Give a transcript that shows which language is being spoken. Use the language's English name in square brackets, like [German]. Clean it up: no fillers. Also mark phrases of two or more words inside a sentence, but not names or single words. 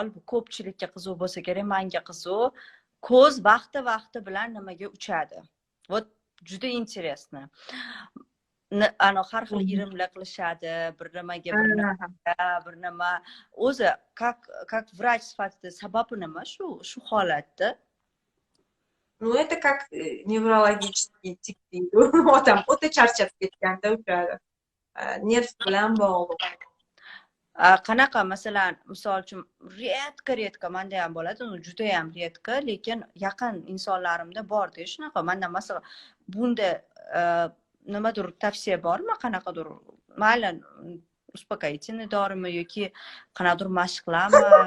[Uzbek] Bu ko'pchilikka qiziq bo'lsa kerak, menga qiziq. Ko'z vaqti bilan nimaga uchadi? Вот juda interesno. Har xil irimlar qilishadi, bir nimaga, bir nima. O'zi, [Russian] как врач [Uzbek] sifatida sababi nima shu holatda? [Russian] Ну, это как неврологический тик deydi. [Uzbek] Otam o'ta charchab ketganda uchadi. Nerv bilan bog'liq. qanaqa masalan misol uchun redka manda ham bo'ladi, uni juda ham redka, lekin yaqin insonlarimda borda shunaqa. Manda masalan bunda nimadir tavsiya bormi, qanaqadir mayli успокоительный dorimi yoki qanaqadir mashqlarmi?